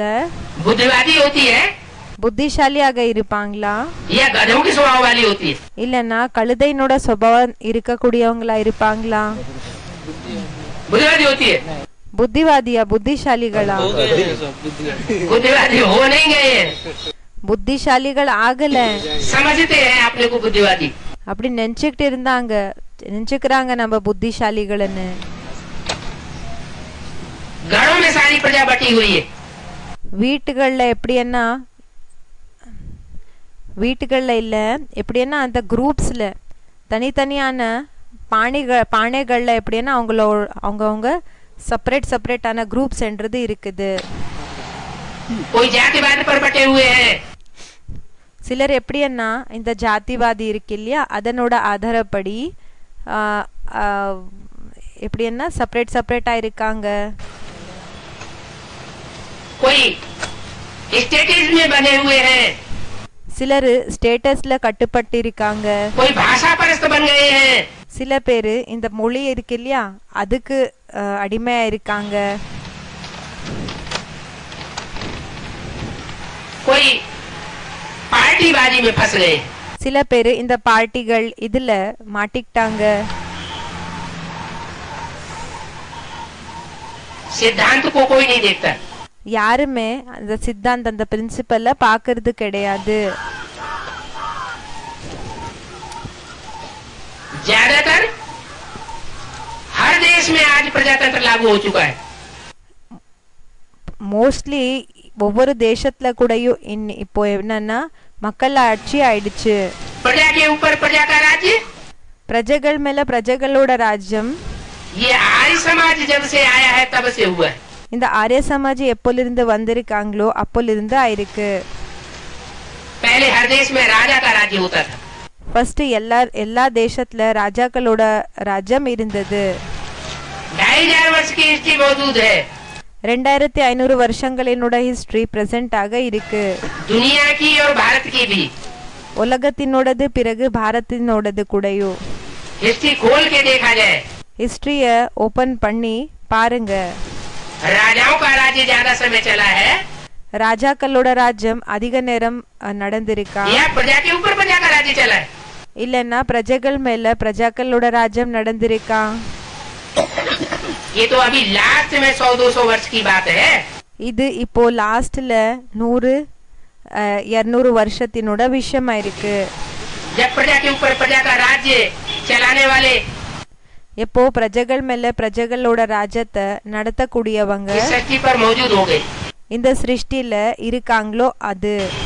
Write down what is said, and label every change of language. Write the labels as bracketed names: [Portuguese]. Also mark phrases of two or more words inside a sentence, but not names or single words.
[Hindi] बुद्धिवादी होती है [Tamil] புத்திசாலியாக இருப்பாங்களா [Hindi] या गधों की स्वभाव वाली होती है. [Tamil] இல்லன்னா கழுதையினோட சுபாவம் இருக்கக்கூடியவங்களா இருப்பாங்களா? [Hindi] बुद्धिवादी होती है, [Tamil] புத்திவாதியா புத்திசாலிகளா? [Hindi] बुद्धिवादी हो नहीं गए हैं, [Tamil] புத்திசாலிகள் ஆகல. [Hindi] समझते हैं अपने को बुद्धिवादी. [Tamil] அப்படி நினைச்சுக்கிறாங்க நம்ம புத்திசாலிகள்னு. [Hindi] घरों में सारी प्रजा बटी हुई है, [Tamil] வீட்டுகள்ல எப்படின்னா வீட்டுகள்ல இல்ல எப்படின்னா அந்த குரூப்ஸ்ல தனித்தனியான பானைகள்ல எப்படின்னா அவங்கவுங்க செப்பரேட்டான குரூப்ஸ்ன்றது இருக்குது. [Hindi] कोई जातिवाद पर बटे हुए हैं, [Tamil] சிலர் எப்படின்னா இந்த ஜாதிவாதி இருக்கு இல்லையா அதனோட ஆதாரப்படி எப்படின்னா செப்பரேட்டா இருக்காங்க. [Hindi] कोई स्टेटस में बने हुए हैं, [Tamil] சிலர் ஸ்டேட்டஸ்ல கட்டுப்பட்டு இருக்காங்க. [Hindi] कोई भाषा परस्त बन गए हैं, [Tamil] சில பேரு இந்த மொழி இருக்கு இல்லையா அதுக்கு அடிமையா இருக்காங்க. [Hindi] कोई पार्टीबाजी में फंस गए, [Tamil] சில பேரு இந்த பார்ட்டிகள் இதுல மாட்டிக்கிட்டாங்க. [Hindi] सिद्धांत को कोई नहीं देखता, [Tamil] யாருமே அந்த சித்தாந்த அந்த பிரின்சிபல்ல பாக்குறது கிடையாது. [Hindi] ज्यादातर हर देश में आज प्रजातंत्र लागू हो चुका है. [Tamil] மோஸ்ட்லி ஒவ்வொரு தேசத்துல கூடயும் இப்போ என்னன்னா மக்கள் ஆட்சி ஆயிடுச்சு. [Hindi] प्रजा के ऊपर प्रजा का राज्य, [Tamil] பிரஜைகள் மேல பிரஜைகளோட ராஜ்யம். [Hindi] ये आर्य समाज जब से आया है तब से हुआ है. [Tamil] இந்த ஆரிய சமாஜ் எப்போலிருந்து வந்திருக்காங்களோ அப்போலிருந்து ஆயிருக்கு. [Hindi] पहले हर देश में राजा का राज्य होता था, [Tamil] ஃபர்ஸ்ட் எல்லா தேசத்துல ராஜாக்களோட ராஜ்யம் இருந்தது. [Hindi] 2500 वर्ष की हिस्ट्री मौजूद है. [Tamil] 2500 வருஷங்களினோட [English] history present [Tamil] ஆக இருக்கு. [Hindi] दुनिया की और भारत की भी. [Tamil] உலகத்தினோடது பிறகு பாரத்தினோடது கூடயோ. [Hindi] हिस्ट्री खोल के देखा जाए, [Tamil] ஹிஸ்டரிய ஓபன் பண்ணி பாருங்க. [Hindi] राजाओं का राज्य ज्यादा समय चला है [Tamil] ராஜாக்களோட ராஜ்யம் அதிக நேரம் நடந்திருக்கா, [Hindi] या प्रजा के ऊपर प्रजा का राज्य चला है? [Tamil] இல்லன்னா பிரஜைகள் மேல பிரஜாக்களோட ராஜ்யம் நடந்திருக்கா? [Hindi] ये तो अभी लास्ट में 100-200 वर्ष की बात है. [Tamil] இது இப்போ லாஸ்ட்ல 100-200 வருஷத்தினோட விஷயமா இருக்கு. [Hindi] जब प्रजा के ऊपर प्रजा का राज्य चलाने वाले [Tamil] எப்போ பிரஜைகள் மேல பிரஜைகளோட ராஜ்யத்தை நடத்தக்கூடியவங்க [Hindi] इस सृष्टि पर मौजूद हो गए, [Tamil] இந்த சிருஷ்டில இருக்காங்களோ அது